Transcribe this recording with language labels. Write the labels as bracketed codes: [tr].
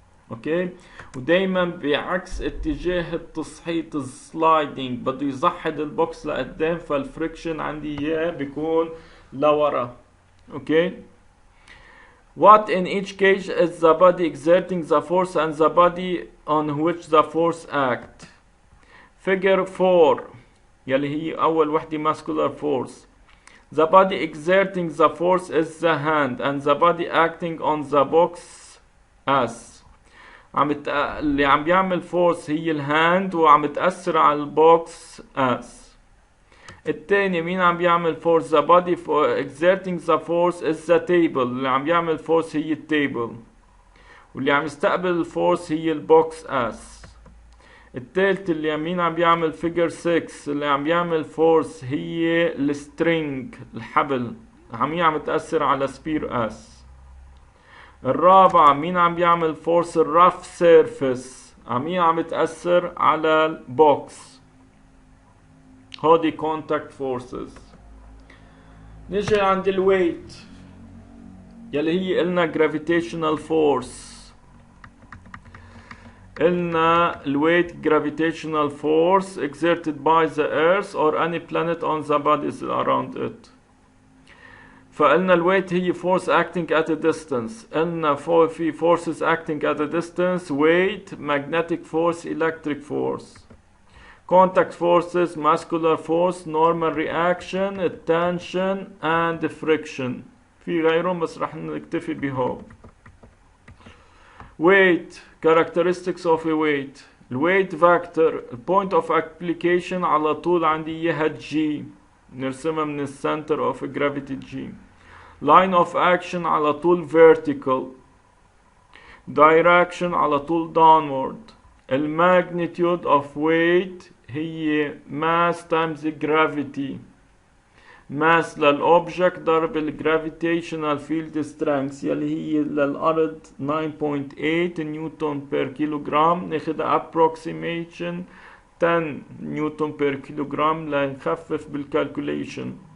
[ar] اوكي، ودايما بعكس اتجاه التصحيط السلايدنج بده يزحد البوكس لقدام، فالفريكشن عندي اياه بيكون لورا. اوكي. [en] What in each case is the body exerting the force and the body on which the force act. [ar] Figure 4 يلي هي أول وحدة muscular force. [en] The body exerting the force is the hand and the body acting on the box S. [ar] اللي عم بيعمل force هي الهاند وعم تأثر على البوكس S. التاني مين عم بيعمل [en] force؟ the body exerting the force is the table. [ar] اللي عم بيعمل force هي التيبل، واللي عم يستقبل الفورس هي البوكس اس. التالت اللي مين عم بيعمل figure 6 اللي عم بيعمل force هي السترينج الحبل، عم تأثر على سبير اس. الرابعة مين عم بيعمل force؟ الرف سيرفيس، عم تأثر على البوكس، هودي contact forces. نجي عند الويت يلي هي قلنا gravitational force. قلنا الويت [en] gravitational force exerted by the earth or any planet on the bodies around it. [ar] فقلنا الويت هي [en] force acting at a distance. [ar] قلنا في [en] forces acting at a distance: weight, magnetic force, electric force. contact forces: muscular force, normal reaction, tension and friction. [ar] في غيرهم بس رح نكتفي بهو. [en] weight characteristics of a weight. الويت vector point of application [ar] على طول عندي اياها [en] G، [ar] نرسمها من [en] center of gravity G. line of action [ar] على طول [en] vertical. direction [ar] على طول [en] downward. magnitude of weight هي mass times gravity. [ar] mass للأوبجكت ضرب الجرافيتيشنال فيلد سترينث يلي هي للأرض 9.8 نيوتن بير كيلوغرام، ناخدها approximation 10 نيوتن بير كيلوغرام لنخفف بالكالكوليشن.